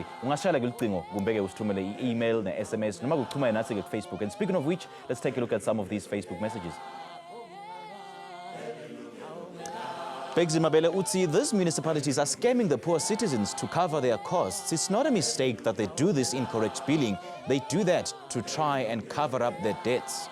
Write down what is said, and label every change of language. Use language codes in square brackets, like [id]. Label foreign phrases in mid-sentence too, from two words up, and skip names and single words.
[ss] Ungashala ke licingo kumbe ke usithumele i-email ne-SMS noma ukuchumana nathi ke Facebook. [en] And speaking of which, let's take a look at some of these Facebook messages. [ss] Begzi Mabele Utsi, [en] these municipalities are scamming the poor citizens to cover their costs. It's not a mistake that they do this incorrect billing. They do that to try and cover up their debts.